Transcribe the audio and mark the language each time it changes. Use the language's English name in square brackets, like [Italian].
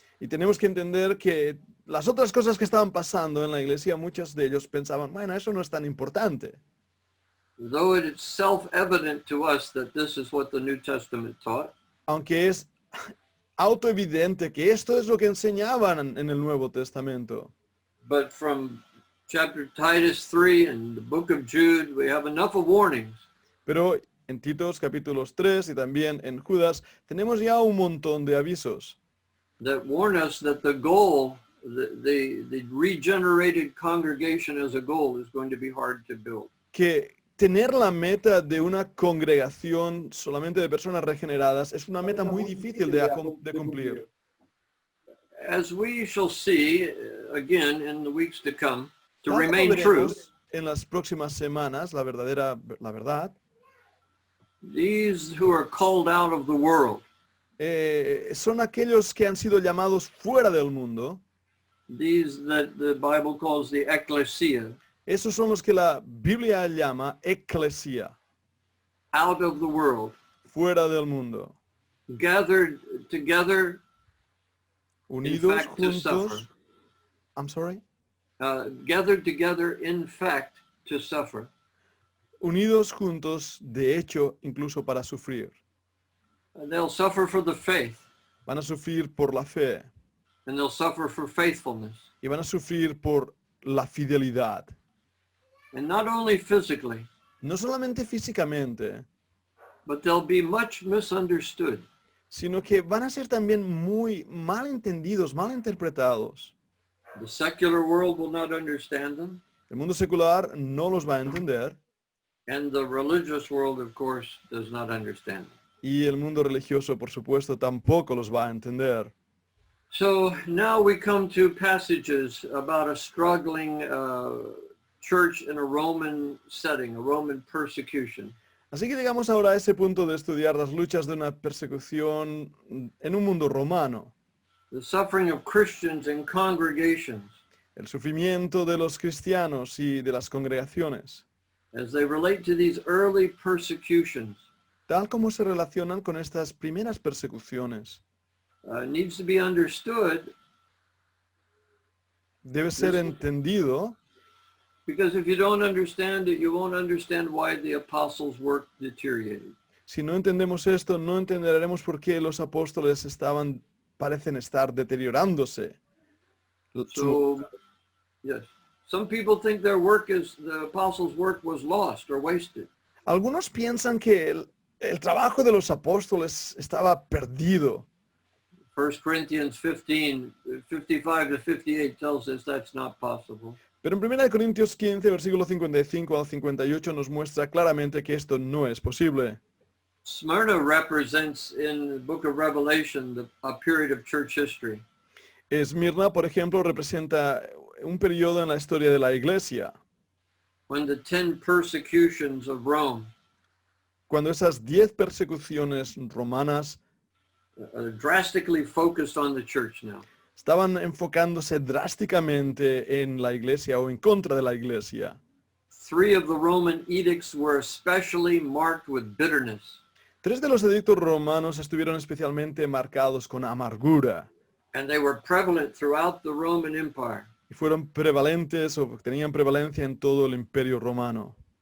[Spanish] Y tenemos que entender que las otras cosas que estaban pasando en la iglesia, muchos de ellos pensaban, bueno, eso no es tan importante. [English] Though it is self-evident to us that this is what the New Testament taught, [Spanish] Aunque es autoevidente que esto es lo que enseñaban en el Nuevo Testamento. [English] but from chapter Titus 3 and the book of Jude, we have enough of warnings [Spanish] Pero en Titos capítulos 3 y también en Judas tenemos ya un montón de avisos [English] that warn us that the goal, the regenerated congregation as a goal is going to be hard to build. [Spanish] que tener la meta de una congregación solamente de personas regeneradas es una meta muy difícil de cumplir. [English] As we shall see again in the weeks to come, to [Spanish] Tal como [English] remain true, [Spanish] veremos en las próximas semanas, la verdad, [English] these who are called out of the world, [Spanish] son aquellos que han sido llamados fuera del mundo. [English] these that the Bible calls the ecclesia, [Spanish] Esos son los que la Biblia llama eclesia, [English] out of the world, [Spanish] fuera del mundo, [English] gathered together, [Spanish] unidos [English] fact, to suffer. [Spanish] juntos. [English] I'm sorry. gathered together in fact to suffer. [Spanish] Unidos juntos, de hecho, incluso para sufrir. [English] And they'll suffer for the faith, [Spanish] Van a sufrir por la fe [English] and they'll suffer for faithfulness. [Spanish] y van a sufrir por la fidelidad. [English] And not only physically, [Spanish] No solamente físicamente, [English] but they'll be much misunderstood. [Spanish] sino que van a ser también muy mal entendidos, mal interpretados. [English] The secular world will not understand them, [Spanish] El mundo secular no los va a entender [English] and the religious world, of course, does not understand them. [Spanish] y el mundo religioso, por supuesto, tampoco los va a entender. [English] So now we come to passages about a struggling church in a Roman setting, a Roman persecution. [Spanish] Así que llegamos ahora a ese punto de estudiar las luchas de una persecución en un mundo romano. [English] The suffering of Christians in congregations [Spanish] El sufrimiento de los cristianos y de las congregaciones, [English] as they relate to these early persecutions [Spanish] tal como se relacionan con estas primeras persecuciones. [English] needs to be understood, [Spanish] Debe ser entendido, [English] because if you don't understand it, you won't understand why the apostles' work deteriorated. [Spanish] si no entendemos esto, no entenderemos por qué los apóstoles parecen estar deteriorándose. [English] So, yes, some people think the apostles' work was lost or wasted. [Spanish] Algunos piensan que el trabajo de los apóstoles estaba perdido. [English] 1 Corinthians 15, 55 to 58 tells us that's not possible. [Spanish] Pero en 1 Corintios 15, versículo 55 al 58 nos muestra claramente que esto no es posible. [English] Smyrna represents in the book of Revelation a period of church history. [Spanish] Esmirna, por ejemplo, representa un periodo en la historia de la iglesia, [English] When the 10 persecutions of Rome [Spanish] cuando esas 10 persecuciones romanas [English] drastically focused on the church now. [Spanish] estaban enfocándose drásticamente en la iglesia o en contra de la iglesia. [English] 3 of the Roman edicts were especially marked with bitterness. [Spanish] 3 de los edictos romanos estuvieron especialmente marcados con amargura [English] And they were prevalent throughout the Roman Empire. [Spanish] y fueron prevalentes o tenían prevalencia en todo el imperio romano.